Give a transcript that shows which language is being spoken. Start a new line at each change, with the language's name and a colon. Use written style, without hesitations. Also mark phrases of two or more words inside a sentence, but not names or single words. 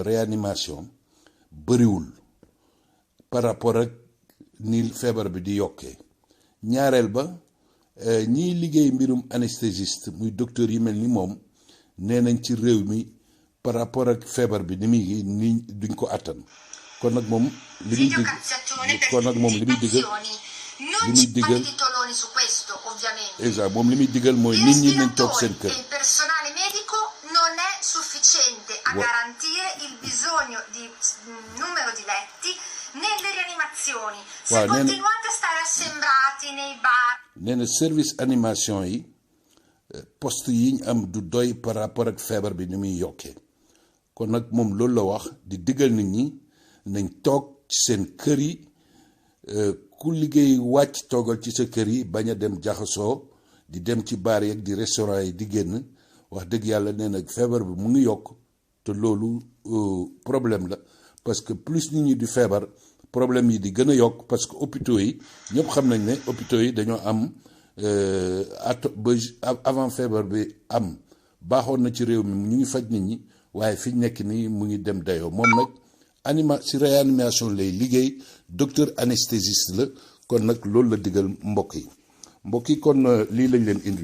Wolof: réanimation bëriwul
French: par rapport
Wolof: ak ni feebar bi di yokkee ñaareel ba ñiy liggéey mbirum anesthésiste muy docteur yi mel ni moom nee nañ ci réew mi
French: par rapport
Wolof: ak feebar bi ni duñ ko attan kon nag moom li muy dig exact moom li muy digal mooy nit ñi nañ toog seen kër.
Italian: Sufficiente a garantire il bisogno di numero di letti nelle rianimazioni. Se continuate a stare assembrati nei bar.
Wolof: nee na
French: service animation
Wolof: yi poste yi ñu am du doy
French: par rapport
Wolof: ak feebar bi ni muy yokkee kon nag moom loolu la wax di digal nit ñi nañ toog ci seen kër yi ku liggéey wàcc toogal ci sa kër yi bañ a dem jaxasoo di dem ci baar yi ak di restaurant yi di génn. wax dëgg yàlla nee na feebar bi mu ngi yokk te loolu problème la
French: parce que
Wolof: plus nit ñi di feebar problème yi di gën a yokk
French: parce que
Wolof: hôpitaux yi ñëpp xam nañ ne hôpitaux yi dañoo am avant feebar bi am baaxoon na ci réew mi ñu ngi faj nit ñi waaye fi ñu nekk nii mu ngi dem dayoo moom nag si réanimation lay liggéey
French: docteur anesthésiste
Wolof: la kon nag loolu la digal mbokk yi kon lii lañ leen indiloon.